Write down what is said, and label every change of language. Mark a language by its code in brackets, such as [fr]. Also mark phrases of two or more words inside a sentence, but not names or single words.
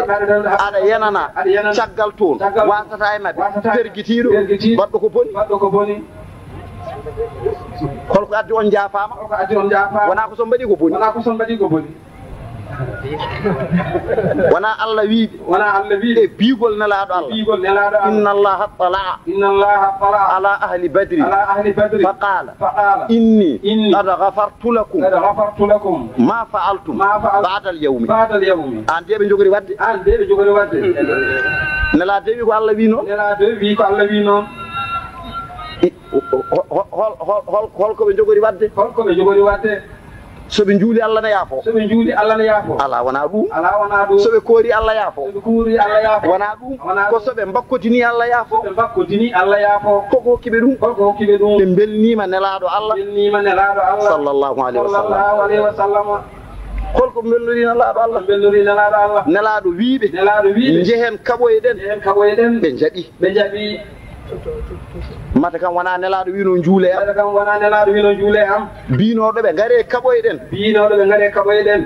[ff] Kamɓe haɓernoɓe. Aɗa yenana. Aɗa yenana. Caggal toon. Caggal. Wasata e maɓɓe. Wasata e maɓɓe. Pergitiɗo. Pergitiɗo. Mbaɗɗo ko boni. Mbaɗɗo ko boni. Holko addi on jaafama? Holko addi on jaafama? Wona ko so mbaɗi ko boni. Wona ko so mbaɗi ko boni. Wona Allah wiide. Wona Allah wiide. E biigol nelaɗo Allah. Biigol nelaɗo Allah. [ar] إن الله اطلع إن الله اطلع على أهل بدر على أهل بدر فقال فقال إني إني. قد غفرت لكم قد غفرت لكم ما فعلتم ما فعلتم بعد اليوم بعد اليوم. [ff] An de ɓe jogori wadde. An de ɓe jogori wadde. Nelaɗo de wi ko Allah wi noon. Nelaɗo de wi ko Allah wi noon. I, hol, hol, hol, hol, holko ɓe jogori wadde? Holko ɓe jogori wadde? So ɓe juuli Allah ne yaafo. So ɓe juuli Allah ne yaafo. Ala wona ɗum. Ala wona ɗum. So ɓe koori Allah yaafo. So ɓe koori Allah yaafo. Wona ɗum. Wona Ko ɗum. so ɓe mbakkotini Allah yaafo. So ɓe mbakkotini Allah yaafo. Koko hokki ɓe ɗum? Koko hokki ɓe ɗum? Ɓe belnima nelaɗo Allah. Belnima nelaɗo Allah. [ar] صلى الله عليه وسلم. صلى الله عليه وسلم. [ff] Holko belnori nelaɗo Allah? Belnori nelaɗo Allah. Nelaɗo wiiɓe. Nelaɗo wiiɓe. Njehen kaɓoye ɗen. Njehen kaɓoye ɗen. Ɓe jaɓi. Ɓe jaɓi. Mata kam wona nelaɗo wino juule am. Mata kam wona nelaɗo wino juule am. Binoɗo ɓe ngare kaɓoye ɗen. Binoɗo ɓe ngare kaɓoye ɗen.